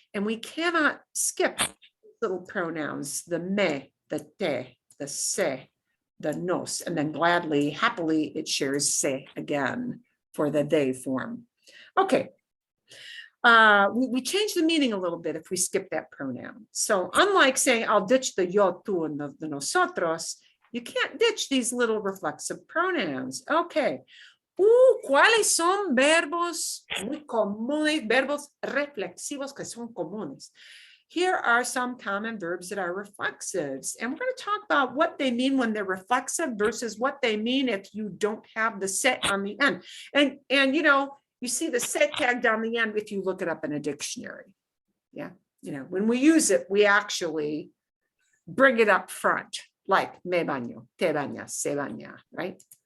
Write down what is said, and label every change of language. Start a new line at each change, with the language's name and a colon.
English: And we cannot skip little pronouns, the me, the te, the se, the nos, and then gladly, happily, it shares se again for the they form. Okay. We change the meaning a little bit if we skip that pronoun. So unlike saying, I'll ditch the yo, tú, and the nosotros, you can't ditch these little reflexive pronouns. Okay.
Spanish: ¿Cuáles son verbos muy comunes, verbos reflexivos que son comunes?
English: Here are some common verbs that are reflexives, and we're going to talk about what they mean when they're reflexive versus what they mean if you don't have the set on the end. And you see the set tagged on the end if you look it up in a dictionary. Yeah, when we use it, we actually bring it up front, like
Spanish: me baño, te bañas, se baña,
English: right?